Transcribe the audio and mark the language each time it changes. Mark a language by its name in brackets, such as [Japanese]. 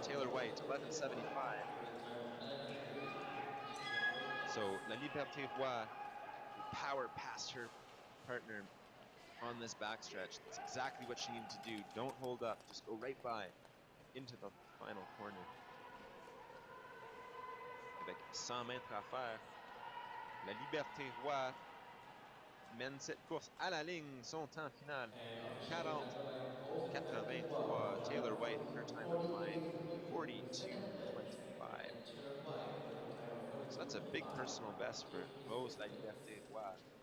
[English] Taylor White, 11:75. So Laliberté Roy will power past her partner on this backstretch. That's exactly what she needed to do. Don't hold up, just go right by into the final corner. [French] Avec 100 mètres à faire, Laliberté Roy mène cette course à la ligne. Son temps final, 40:83. [English] Taylor White, her time at the line, 42:25. So that's a big personal best for Rose Laliberté Roy.